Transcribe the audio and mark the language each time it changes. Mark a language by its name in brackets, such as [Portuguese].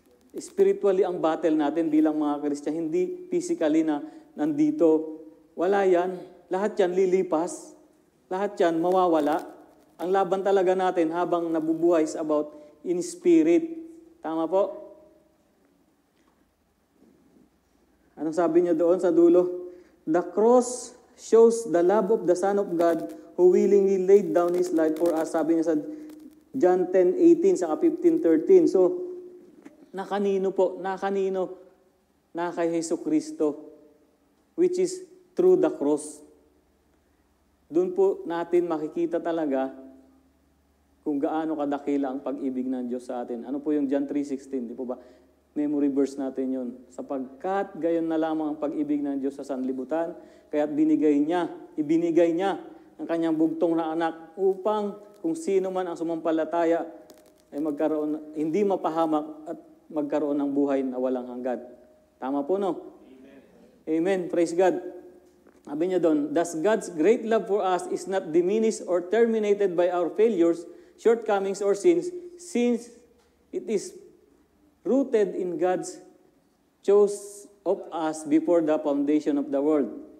[Filipino] Spiritually ang battle natin bilang mga Christian, hindi physically na nandito. Wala yan. Lahat yan lilipas. Lahat yan mawawala. Ang laban talaga natin habang nabubuhay is about in spirit. Tama po? Anong sabi niya doon sa dulo? [English] The cross shows the love of the Son of God who willingly laid down His life for us. [Filipino] Sabi niya sa John 10:18 sa 15:13. So, nakanino po? Nakanino? Na kay Jesucristo, [English] which is through the cross. [Filipino] Doon po natin makikita talaga kung gaano kadakila ang pag-ibig ng Diyos sa atin. Ano po yung John 3:16? Di po ba? Memory verse natin yun. Sapagkat gayon na lamang ang pag-ibig ng Diyos sa sanlibutan, kaya't ibinigay niya ang kanyang bugtong na anak upang kung sino man ang sumampalataya ay magkaroon, hindi mapahamak at magkaroon ng buhay na walang hanggan. Tama po, no? Amen. Amen. [English] Praise God. [Filipino] Sabi niya doon, [English] thus God's great love for us is not diminished or terminated by our failures, shortcomings, or sins, since it is rooted in God's choice of us before the foundation of the world.